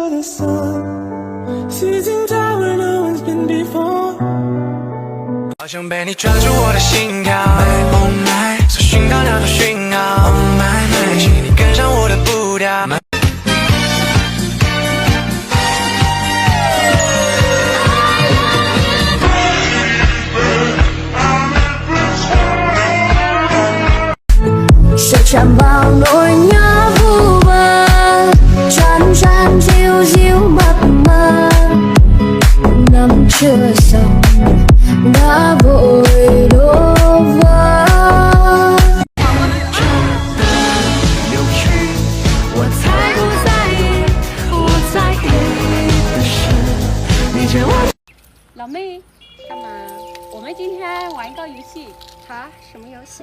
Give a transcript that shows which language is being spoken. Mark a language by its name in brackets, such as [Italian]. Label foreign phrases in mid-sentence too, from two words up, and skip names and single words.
[Chinese] 好想被你抓住我的心跳 [English] Oh my [Chinese] 搜寻到那种讯号 [English] Oh my my [Chinese] 请你跟上我的步调 [Vietnamese] sẽ chạm vào nỗi nhớ vu vơ chán chán chiêu diêu mập mờ năm chưa xong đã vội đổ vỡ [Chinese] 流去我才不在意我在意的是你见我老妹干嘛？我们今天玩一个游戏。啊，什么游戏？